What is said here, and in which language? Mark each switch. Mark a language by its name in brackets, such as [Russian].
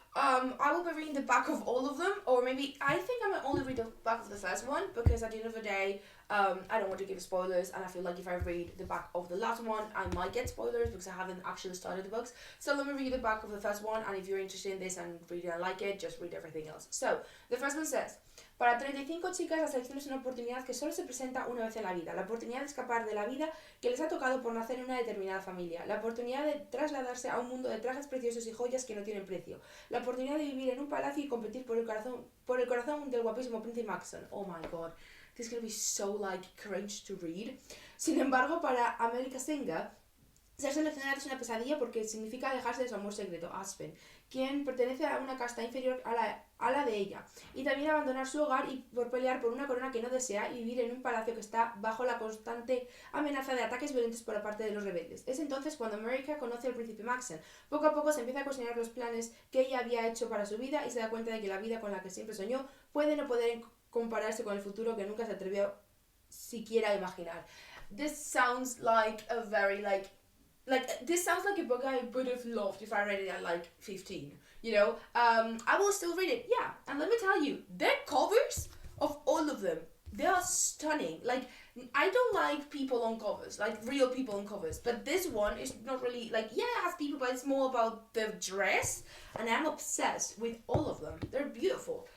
[English] I will be reading the back of all of them, or maybe I think I might only read the back of the first one because at the end of the day, I don't want to give spoilers, and I feel like if I read the back of the last one, I might get spoilers because I haven't actually started the books. So let me read the back of the first one, and if you're interested in this and read it and like it, just read everything else. So, the first one says, [Spanish] para 35 chicas la selección es una oportunidad que solo se presenta una vez en la vida, la oportunidad de escapar de la vida que les ha tocado por nacer en una determinada familia, la oportunidad de trasladarse a un mundo de trajes preciosos y joyas que no tienen precio, la oportunidad de vivir en un palacio y competir por el corazón del guapísimo príncipe Maxon. [English] Oh my god, this is gonna be so cringe to read. [Spanish] Sin embargo, para America Singer, ser seleccionada es una pesadilla porque significa alejarse de su amor secreto, Aspen, quien pertenece a una casta inferior a la de ella, y también abandonar su hogar y por pelear por una corona que no desea y vivir en un palacio que está bajo la constante amenaza de ataques violentos por parte de los rebeldes. Es entonces cuando America conoce al príncipe Maxon. Poco a poco se empieza a cuestionar los planes que ella había hecho para su vida y se da cuenta de que la vida con la que siempre soñó puede no poder compararse con el futuro que nunca se atrevió siquiera a imaginar. [English] This sounds like a very this sounds like a book I would have loved if I read it at 15, you know. I will still read it, yeah. And let me tell you, the covers of all of them, they are stunning. I don't like people on covers, real people on covers, but this one is not really it has people, but it's more about the dress, and I'm obsessed with all of them. They're beautiful.